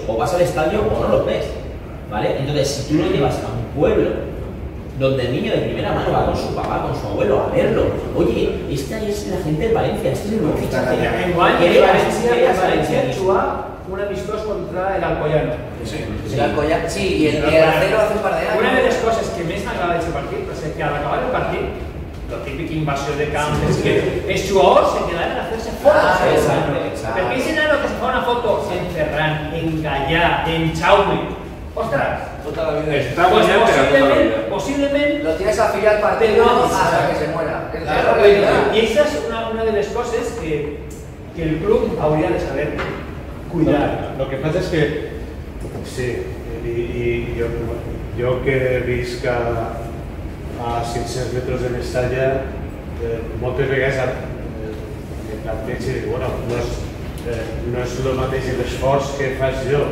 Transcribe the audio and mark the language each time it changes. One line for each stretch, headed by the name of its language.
Spanish: O vas al estadio o no los ves. ¿Vale? Entonces, si tú lo llevas a un pueblo donde el niño de primera mano va con su papá, con su abuelo a verlo, oye, esta es la gente de Valencia, este es el nuevo fichaje. En Valencia actúa un amistoso contra el Alcoyano. El Alcoyano, sí, y el Acero hace un par de años.
Catalan: Una de las cosas que més m'agrada d'aquest partit és que al acabar el partit, la típica invasió de camp, és que els jugadors se quedaven a fer-se fotos. Perquè ese nano que se fa una foto en Ferran, en Gallà, en Jaume, ostras,
Spanish: toda la vida. Está pues posiblemente lo tienes afiliado al partido hasta que se muera. Y esa es una de las cosas que el club habría de saber cuidar. Lo que pasa es que, sí, y yo que
Catalan: visc a 500 metres de Mestalla, moltes vegades me plantejo i dic, bueno, no és el mateix l'esforç que fas jo.